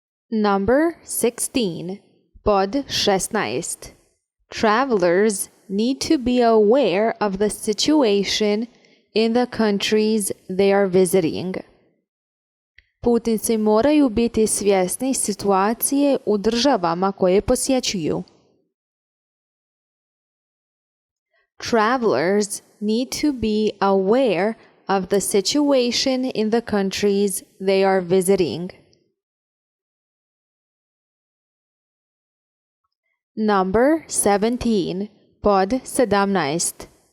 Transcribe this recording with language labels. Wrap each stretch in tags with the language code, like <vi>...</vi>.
<en>Number 16.</en> <hr>Pod 16.</hr> <en>Travelers need to be aware of the situation in the countries they are visiting.</en> <hr>Putnici moraju biti svjesni situacije u državama koje posjećuju.</hr> <en>Travelers need to be aware of the situation in the countries they are visiting. Number 17.</en> <hr>Pod 17.</hr>